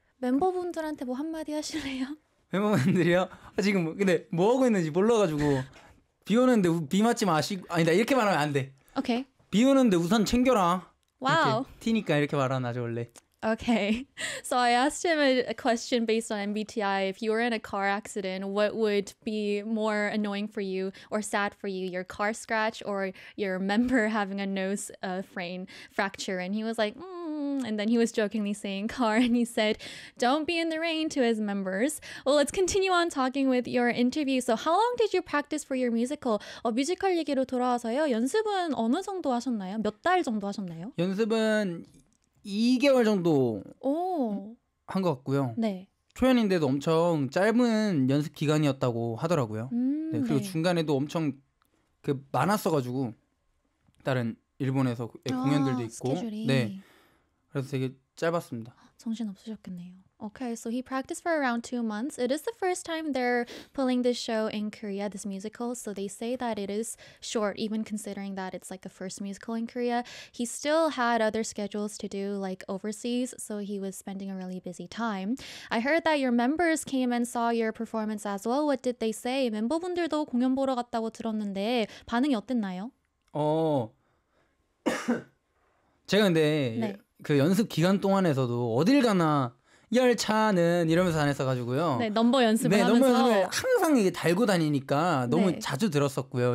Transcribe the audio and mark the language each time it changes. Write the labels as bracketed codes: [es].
[ko] 멤버분들한테 뭐 한마디 하실래요? 멤버분들이요? 지금 근데 뭐 하고 있는지 몰라가지고 비 오는데 비 맞지 마시고 아니다 이렇게 말하면 안 돼. 오케이. 비 오는데 우산 챙겨라. 와우. 이렇게 티니까 이렇게 말하나죠 원래. [en] Okay, so I asked him a question based on MBTI. If you were in a car accident, what would be more annoying for you or sad for you, your car scratch or your member having a nose frame fracture? And he was like, and then he was jokingly saying car, and he said, don't be in the rain to his members. Well, let's continue on talking with your interview. So how long did you practice for your musical? [ko] 뮤지컬 얘기로 돌아와서요. 연습은 어느 정도 하셨나요? 몇 달 정도 하셨나요? 연습은... 2개월 정도 한 것 같고요. 네. 초연인데도 엄청 짧은 연습 기간이었다고 하더라고요. 네, 그리고 네. 중간에도 엄청 그 많았어가지고 다른 일본에서 공연들도 있고. 스케줄이. 네. 그래서 되게 짧았습니다. 정신 없으셨겠네요. [en] Okay, so he practiced for around 2 months. It is the first time they're pulling this show in Korea, this musical. So they say that it is short, even considering that it's like a first musical in Korea. He still had other schedules to do, like overseas. So he was spending a really busy time. I heard that your members came and saw your performance as well. What did they say? [ko] 멤버분들도 공연 보러 갔다고 들었는데 반응이 어땠나요? 제가 근데 네. 그 연습 기간 동안에서도 어딜 가나 열차는 이러면서 다녔어 가지고요. 네, 넘버 연습을 네, 하면서 넘버 연습을 항상 이게 달고 다니니까 너무 네. 자주 들었었고요.